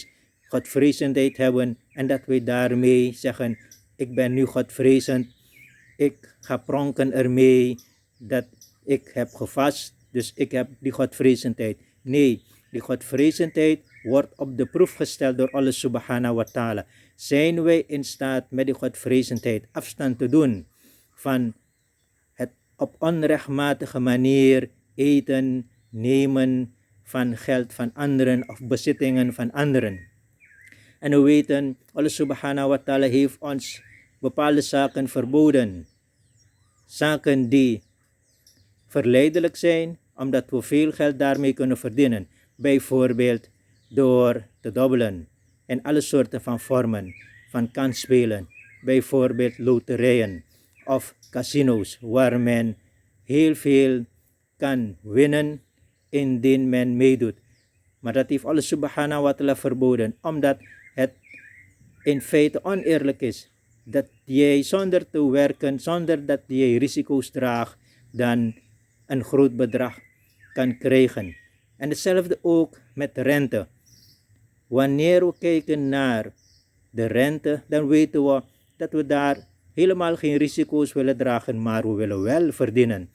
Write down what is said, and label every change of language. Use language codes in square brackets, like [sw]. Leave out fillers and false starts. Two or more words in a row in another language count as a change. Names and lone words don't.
[nl] Godvrezendheid hebben en dat wij daarmee zeggen, ik ben nu godvrezend, ik ga pronken ermee dat ik heb gevast, dus ik heb die godvrezendheid. Nee, die godvrezendheid wordt op de proef gesteld door Allah [ar] subhanahu wa ta'ala. [nl] Zijn wij in staat met die godvrezendheid afstand te doen van het op onrechtmatige manier eten, nemen van geld van anderen of bezittingen van anderen. En we weten, Allah [ar] subhanahu wa ta'ala [nl] heeft ons bepaalde zaken verboden. Zaken die verleidelijk zijn, omdat we veel geld daarmee kunnen verdienen. Bijvoorbeeld door te dobbelen en alle soorten van vormen van kansspelen. Bijvoorbeeld loterijen of casino's, waar men heel veel kan winnen indien men meedoet. Maar dat heeft Allah [ar] subhanahu wa ta'ala [nl] verboden, omdat het in feite oneerlijk is dat jij zonder te werken, zonder dat jij risico's draagt, dan een groot bedrag kan krijgen. En hetzelfde ook met rente. Wanneer we kijken naar de rente, dan weten we dat we daar helemaal geen risico's willen dragen, maar we willen wel verdienen.